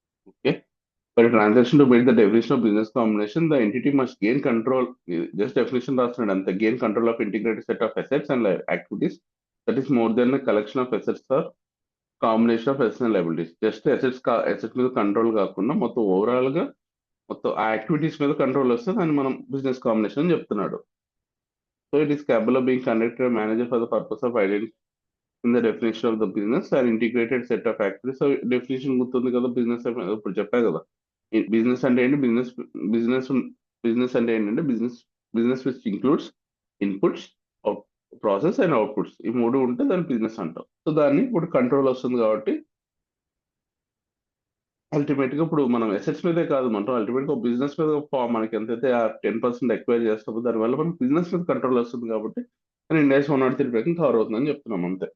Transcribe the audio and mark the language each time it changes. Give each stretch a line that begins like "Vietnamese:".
English: okay, for transaction to make the definition of business combination the entity must gain control,
Telugu: just definition రాస్తున్నాడు అంతే.
English: Gain control of integrated set of assets and activities that is more then collection of assets or combination of assets and liabilities.
Telugu: Just assets మీద control కాకుండా మొత్తం overall గా మొత్తం ఆ activities మీద control వస్తే దాన్ని మనం బిజినెస్ కాంబినేషన్ అని చెప్తున్నాడు.
English: So it is capable of being conducted or managed for the purpose of in the definition of the business or integrated set of activities.
Telugu: So definition గుర్తుంది కదా, బిజినెస్ ఇప్పుడు చెప్పా కదా. బిజినెస్ అంటే ఏంటి, బిజినెస్ బిజినెస్ అంటే ఏంటంటే
English: business which includes inputs, process and outputs,
Telugu: ఈ మూడు ఉంటే దాన్ని బిజినెస్ అంటాం. సో దాన్ని ఇప్పుడు కంట్రోల్ వస్తుంది కాబట్టి అల్టిమేట్ గా ఇప్పుడు మనం అసెట్స్ మీదే కాదు, మనం అల్టిమేట్ గా బిజినెస్ మీద మనకి ఎంతైతే ఆ 10% ఎక్వైర్ చేస్తామో దానివల్ల మనకి బిజినెస్ మీద కంట్రోల్ వస్తుంది కాబట్టి ఇండియాస్ 103 ప్రకారం కవర్ అవుతుందని చెప్తున్నాం అంతే.